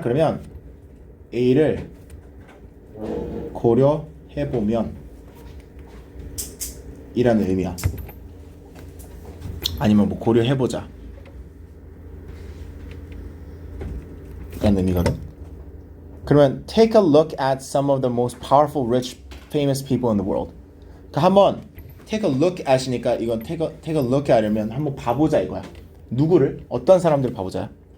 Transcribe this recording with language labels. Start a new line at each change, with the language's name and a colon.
Korean: 그러면 A를 고려해보면 이라는 의미야. 아니면 뭐 고려해보자 라는 의미거든. 그러면
English: take a look at some of the most powerful, rich, famous people in the world.
Korean: 그러니까 한번
English: take a look at
Korean: 이니까 이건 take a look at이면 한번 봐보자 이거야. 누구를? 어떤 사람들을 봐보자.